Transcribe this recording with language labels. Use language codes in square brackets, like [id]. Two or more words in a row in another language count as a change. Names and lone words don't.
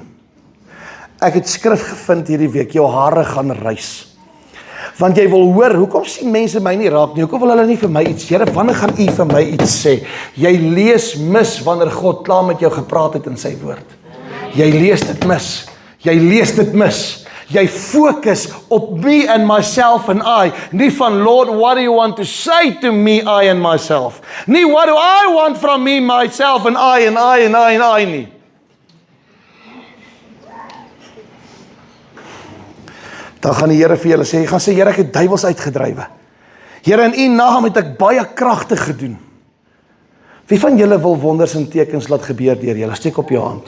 [af] Ek het skrif gevind hierdie week, jou hare gaan rys. Want jy wil hoor, hoekom sien mense my nie raak nie? Hoekom wil hulle nie vir my iets? Here, wanneer gaan U vir my iets sê? Jy lees mis wanneer God klaar met jou gepraat het in sy woord. Jy lees dit mis. Jy lees dit mis. Jy fokus op [en] me and myself and I. [af] Nie van, [en] Lord, what do you want to say to me, I and myself? Nie, what do I want from me, myself and I and I and I and I nie. [af] Dan gaan die Here vir julle sê, jy gaan sê, Here, ek het duiwels uitgedrywe. Here, in U naam het ek baie kragte gedoen. Wie van julle wil wonders en tekens laat gebeur deur julle? Steek op jou hand.